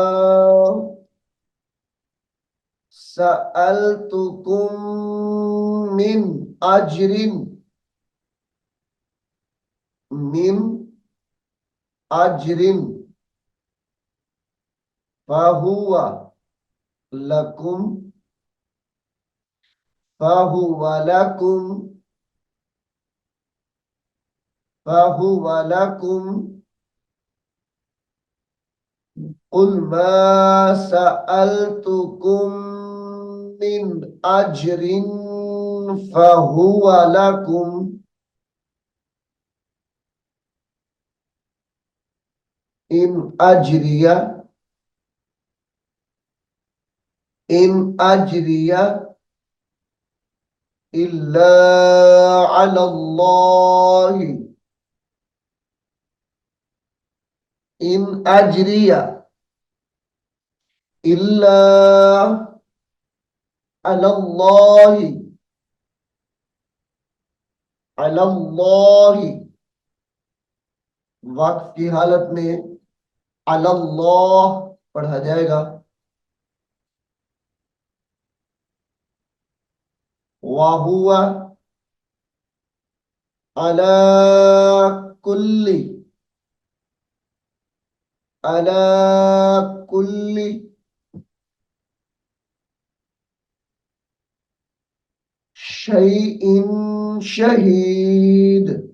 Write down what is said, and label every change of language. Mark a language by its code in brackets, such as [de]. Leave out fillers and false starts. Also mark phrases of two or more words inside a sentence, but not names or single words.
[ar] سألتكم من أجر من أجر فهو لكم فهو لكم فهو لكم قل ما سألتكم من أجر فهو لكم إن أجري إلا على الله إن أجري إلا على الله [hi] वक्फ की हालत में अलल्लाह पढ़ा जाएगा। [ar] وهو على كل شيء شهيد